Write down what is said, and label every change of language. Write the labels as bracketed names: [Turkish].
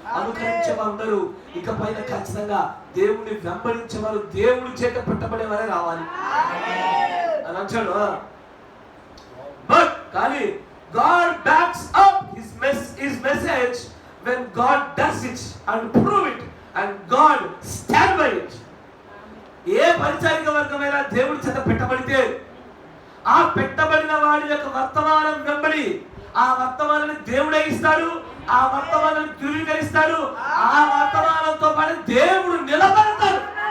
[Telugu] అనుకరించేవారు ఇకపైన ఖచ్చితంగా దేవుని వెంబడించేవారు దేవుడి చేత పెట్టబడేవారే రావాలి అని అంటాడు. [English] but [Telugu] కానీ [English] God backs up his message when God does it and prove it and God stand by it. [Telugu] ఏ పరిచారిక వర్గమైనా దేవుడి చేత పెట్టబడితే ఆ పెట్టబడిన వాడి యొక్క వర్తమానం వెంబడి ఆ వర్తమానాన్ని దేవుడే ఇస్తాడు, ఆ వర్తమానాన్ని ధృవీకరిస్తాడు, ఆ వర్తమానంతో పాటు దేవుడు నిలబడతాడు.